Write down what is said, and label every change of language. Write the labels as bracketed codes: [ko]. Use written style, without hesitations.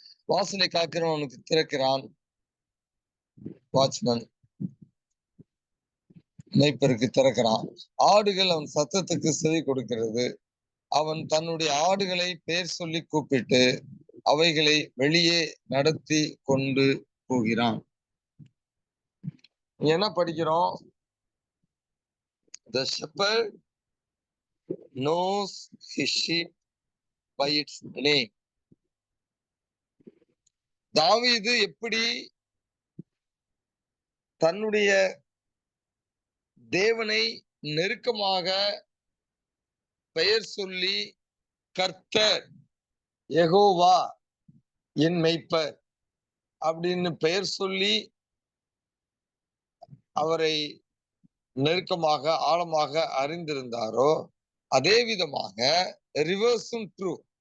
[ta] வாசலை காக்கிறவனுக்கு திறக்கிறான் வாட்ச்மேன், மேய்ப்பருக்கு திறக்கிறான். ஆடுகள் அவன் சத்தத்துக்கு செவி கொடுக்கிறது. அவன் தன்னுடைய ஆடுகளை பெயர் சொல்லி கூப்பிட்டு அவைகளை வெளியே நடத்தி கொண்டு போகிறான். என்ன படிக்கிறோம்? [en] The shepherd knows his sheep by its name. [ta] தாவீது எப்படி தன்னுடைய தேவனை நெருக்கமாக பெயர் சொல்லி கர்த்தர் யெகோவா என் மெய்ப்பர் அப்படின்னு பெயர் சொல்லி அவரை நெருக்கமாக ஆழமாக அறிந்திருந்தாரோ, அதே விதமாக [en] ரிவர்ஸும் ட்ரூ.